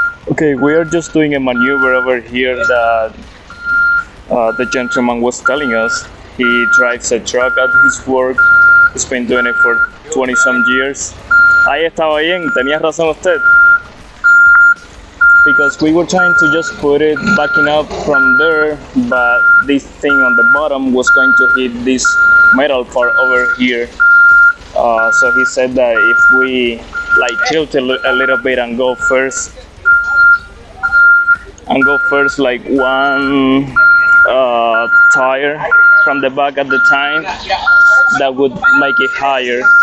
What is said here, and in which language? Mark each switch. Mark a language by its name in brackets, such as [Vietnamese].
[English] Okay, we are just doing a maneuver over here that the gentleman was telling us. He drives a truck at his work. He's been doing it for 20 some years. [Spanish] Ahí estaba bien, tenía razón usted. [English] Because we were trying to just put it backing up from there, but this thing on the bottom was going to hit this metal part over here. So he said that if we like tilt a little bit and go first like one tire from the back at the time, that would make it higher.